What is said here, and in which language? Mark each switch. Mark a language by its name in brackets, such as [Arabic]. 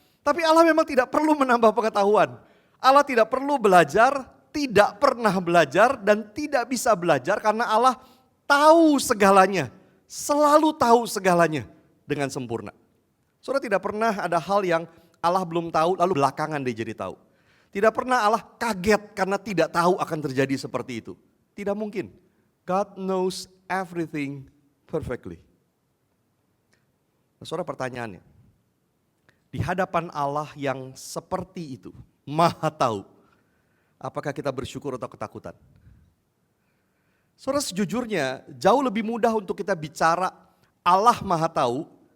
[Indonesian] Tapi Allah memang tidak perlu menambah pengetahuan. Allah tidak perlu belajar, tidak pernah belajar, dan tidak bisa belajar karena Allah tahu segalanya, selalu tahu segalanya dengan sempurna. Saudara, tidak pernah ada hal yang Allah belum tahu lalu belakangan dia jadi tahu. Tidak pernah Allah kaget karena tidak tahu akan terjadi seperti itu. Tidak mungkin. [English] God knows everything perfectly. [Indonesian] Nah, saudara, pertanyaannya, di hadapan Allah yang seperti itu, maha tahu, apakah kita bersyukur atau ketakutan? Saudara, sejujurnya jauh lebih mudah untuk kita bicara Allah maha tahu.